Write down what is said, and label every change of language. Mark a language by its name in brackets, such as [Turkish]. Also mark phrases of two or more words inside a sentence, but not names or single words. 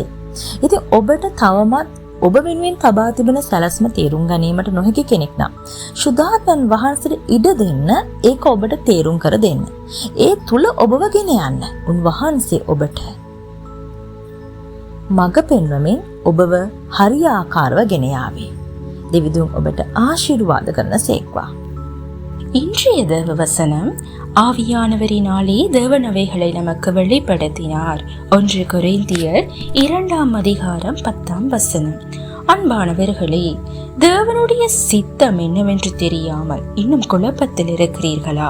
[Sinhala] ඉතින් ඔබට තවමත් ඔබ වෙනුවෙන් තබා තිබෙන සැලැස්ම තේරුම් ගැනීමට නොහැකි කෙනෙක් නම් ශුද්ධාත්මයන් වහන්සේට ඉඩ දෙන්න, ඒක ඔබට තේරුම් කර දෙන්න. ඒ තුල ඔබව ගෙන යන්න උන්වහන්සේ ඔබට මඟ පෙන්වමින් ඔබව හරියාකාරව ගෙන යාවේ. දෙවිදුන් ඔබට ආශිර්වාද කරනසේක්වා. [Tamil] இன்றைய தேவ வசனம், ஆவியானவரினாலே தேவனவைகளை நமக்கு வெளிப்படுத்தினார். 1 கொரிந்தியர் 2 அதிகாரம் 10 வசனம். அன்பானவர்களே, தேவனுடைய சித்தம் என்னவென்று தெரியாமல் இன்னும் குழப்பத்தில் இருக்கிறீர்களா?